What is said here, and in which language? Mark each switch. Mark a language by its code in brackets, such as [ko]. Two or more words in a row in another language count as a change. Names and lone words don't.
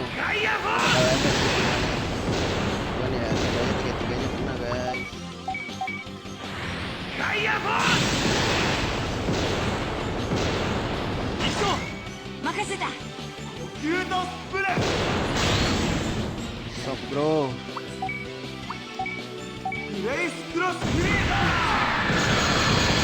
[id] Gaya Force! Kalau efek gimana ya? Gaya 3-3-nya kena guys. Gaya Force! [ja] 行くぞ、任せた。キュートスプレー [id] Sok bro. [ja] グレイスクロスフリーダー